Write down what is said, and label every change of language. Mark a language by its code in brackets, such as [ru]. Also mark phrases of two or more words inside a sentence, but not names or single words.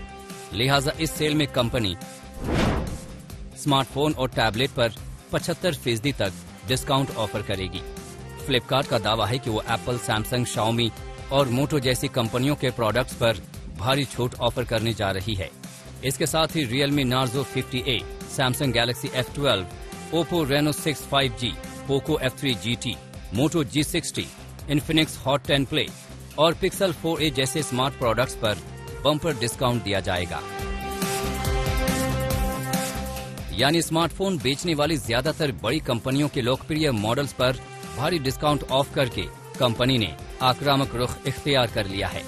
[hi] लिहाजा इस सेल में कंपनी स्मार्टफोन और टैबलेट पर 75% तक [en] discount offer [hi] करेगी। फ्लिपकार्ट का दावा है कि वो एप्पल, सैमसंग, शाओमी और मोटो जैसी कंपनियों के प्रोडक्ट्स पर भारी छूट ऑफर करने जा रही है। इसके साथ ही Realme Narzo 50A, Samsung Galaxy F12, Oppo Reno 6 5G, Poco F3 GT, Moto G60, Infinix Hot 10 Play और Pixel 4a जैसे [en] smart products [hi] पर [en] bumper discount [hi] दिया जाएगा। यानी स्मार्टफोन बेचने वाली ज्यादातर बड़ी कंपनियों के लोकप्रिय मॉडल्स पर भारी [en] discount off [hi] करके कंपनी ने आक्रामक रुख इख्तियार कर लिया है।